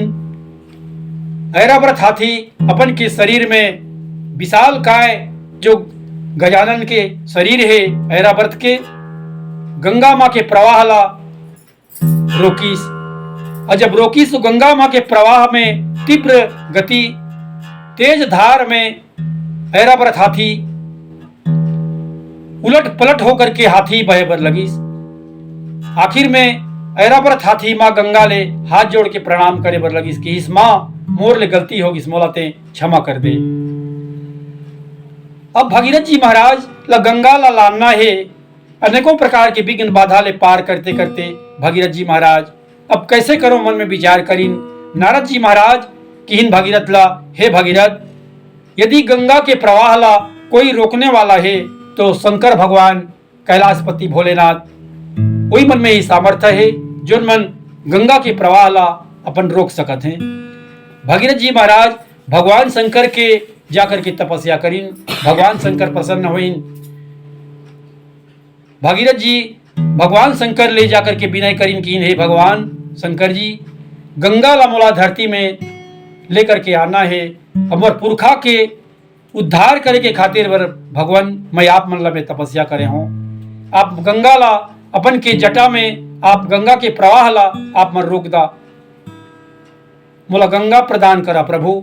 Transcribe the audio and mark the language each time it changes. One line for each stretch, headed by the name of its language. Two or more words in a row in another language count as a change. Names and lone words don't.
Chhattisgarhi: ऐरावत हाथी अपन के शरीर में विशाल काय जो गजानन के शरीर है ऐरावत के, गंगा माँ के प्रवाह ला रोकीस। और जब रोकीस तो गंगा माँ के प्रवाह में तीव्र गति तेज धार में ऐरावत हाथी उलट पलट होकर के हाथी बहे बर लगिस। आखिर में ऐरावत हाथी माँ गंगा ले हाथ जोड़ के प्रणाम करे बर लगिस कि इस माँ मोर ले गलती होगी, मोला ते क्षमा कर दे। अब भागीरथ जी महाराज ला गंगा ला लाना है, अनेकों प्रकार के विघ्न बाधा ले पार करते करते भागीरथ जी महाराज अब कैसे करो मन में विचार करीन। नारद जी महाराज किहिन भागीरथ ला, हे भागीरथ यदि गंगा के प्रवाह ला कोई रोकने वाला है तो शंकर भगवान कैलाशपति भोलेनाथ वही मन में ही सामर्थ्य है जो मन गंगा के प्रवाह ला अपन रोक सकत हैं। भागीरथ जी महाराज भगवान शंकर के जाकर के तपस्या करीन, भगवान शंकर प्रसन्न होइन। भागीरथ जी भगवान शंकर ले जाकर के विनय करीन कि हे भगवान शंकर जी गंगा ला मोला धरती में लेकर के आना है, हमर पुरखा के उद्धार करे के खातिर बर भगवान मैं आप मन ला में तपस्या करे हूँ। आप गंगा ला अपन के जटा में आप गंगा के प्रवाह ला आप मन रोक दा, मोला गंगा प्रदान करा प्रभु।